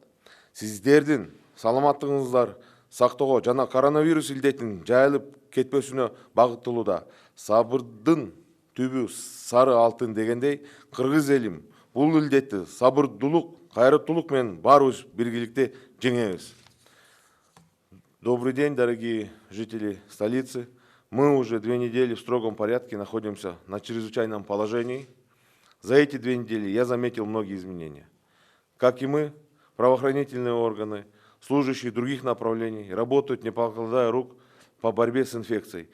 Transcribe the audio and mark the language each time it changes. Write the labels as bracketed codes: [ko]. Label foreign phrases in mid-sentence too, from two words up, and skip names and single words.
[ky] Сиздердин саламаттыгыңыздар сактоого жана коронавирус илдетинин жайылып кетпөсүнө багытталууда сабырдын түбү сары алтын дегендей, кыргыз элим бул илдетти сабырдуулук, кайраттуулук менен баарыбыз биргеликте жеңебиз. [ru] Добрый день, дорогие жители столицы. Мы уже 2 недели в строгом порядке находимся на чрезвычайном положении. За эти 2 недели я заметил многие изменения. Как и мы, правоохранительные органы, служащие других направлений, работают, не покладая рук, по борьбе с инфекцией.